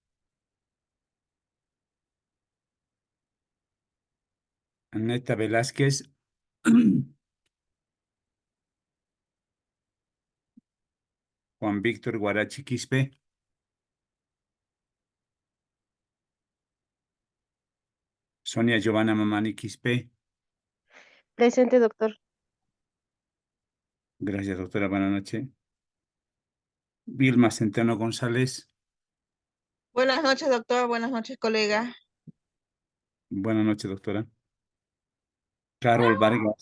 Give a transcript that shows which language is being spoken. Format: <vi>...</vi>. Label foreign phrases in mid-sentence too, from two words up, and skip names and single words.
<es>Aneta Velázquez. Juan Víctor Guarachi Quispe. Sonia Giovanna Mamani Quispe. Presente, doctor. Gracias, doctora. Buenas noches. Vilma Centeno González. Buenas noches, doctor. Buenas noches, colega. Buenas noches, doctora. Carol Vargas.</es>